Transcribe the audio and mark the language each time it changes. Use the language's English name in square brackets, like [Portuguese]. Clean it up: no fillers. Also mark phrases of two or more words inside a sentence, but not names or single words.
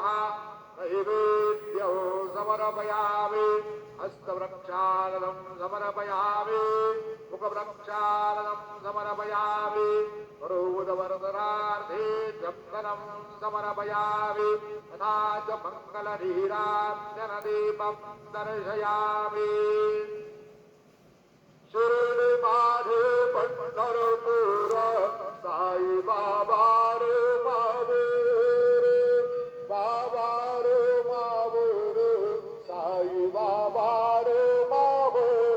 [Sanskrit] నైవేద్యం సమర్పయామి, హస్తవృక్షాలనం సమర్పయామి, ముఖవృక్షాలనం సమర్పయామి, కరోదవరదనార్థే చందనం సమర్పయామి, తథా చ మంగళనీరాజనదీపం దర్శయామి. [Marathi] शिरडी माझे पंढरपूर, साई बाबा रे माऊर, बाबा रे माऊर, साई बाबा रे माऊर.